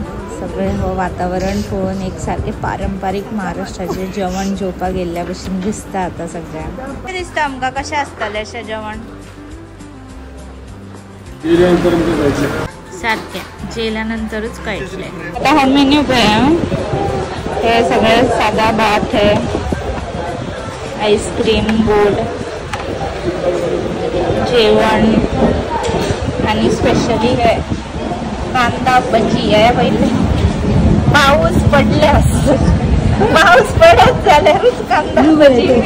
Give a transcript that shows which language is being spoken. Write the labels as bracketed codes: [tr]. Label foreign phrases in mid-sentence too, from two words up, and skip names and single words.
[kok] सगळे हो वातावरण पळोवन एक सारकें पारंपारीक महाराष्ट्राचें जेवण जेवपाक गेल्ल्या भशेन दिसता आतां सगळ्यांक. कितें दिसता आमकां कशें आसतलें अशें जेवण? सारकें जेयल्या नंतरूच कळटलें. आतां हो मेन्यू पळय. हे सगळें सादा भात, हे आईस्क्रीम, गोड जेवण आणि स्पेशली हे कांदा भजी. हे पयले पाऊस पडल्यास पाऊस पडत जाल्यारूच कांदा भजी.